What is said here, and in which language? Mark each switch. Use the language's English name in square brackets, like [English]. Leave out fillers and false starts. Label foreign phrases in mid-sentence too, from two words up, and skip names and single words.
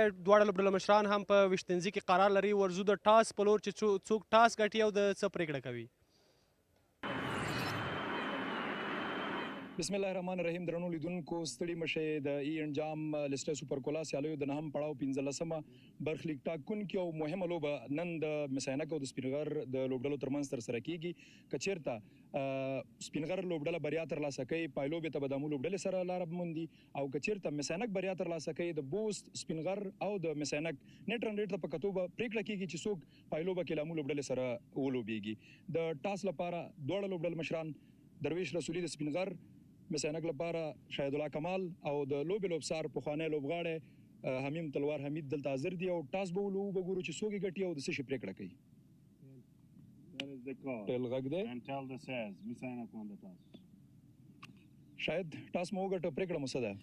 [Pashto] دواړه لوبډلو مشران هم په ویشتنځي کې قرار لري. ورځو د ټاس په لور چې څوک ټاس ګټي او د څه پرېکړه کوي. [Arabic] بسم الله الرحمن الرحیم. [Pashto] درنو لیدونکو ستړي مشئ د انجام لیسټر سوپر کولا سیالیو د 9 پړاو 15مه برخلیک ټاکونکې او مهمه لوبه نن د میس-E-AINAK او د سپینغر د لوبډلو ترمنځ ترسره کیږي. که چیرته سپینغر لوبډله بریا ترلاسه کوي پایلوبې ته به د امو لوبډلې سره لاره موندي او که چیرته میس-E-AINAK بریا ترلاسه کوي د بوست سپینغر او د میس-E-AINAK نیټ رن ریټ ته په کتو به پرېکړه کیږي چې څوک پایلوبه کې له امو لوبډلې سره ولوبیږي. د ټاس لپاره دواړه لوبډلو مشران درویش رسولي د سپینغر، میس-E-AINAK لپاره شاهد الله کمال او د لوبې لوبسار پخوانی لوبغاړی حمیم تلوار حمید دلته حاضر دي او ټاس به وګورو چې څوک یې ګټي او د څه شي پرېکړه کوي. ټیل غږ دی شاید ټاس مو وګټه پرېکړه مو څه ده؟